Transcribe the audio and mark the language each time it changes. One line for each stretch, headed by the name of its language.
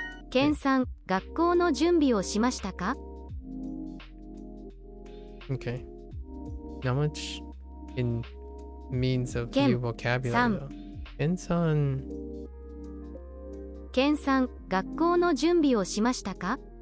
Japanese: ケンさん、学校の準備をしましたか？
English: Okay. Not much in means of new vocabulary though.
Japanese: ケンさん、学校の準備をしましたか？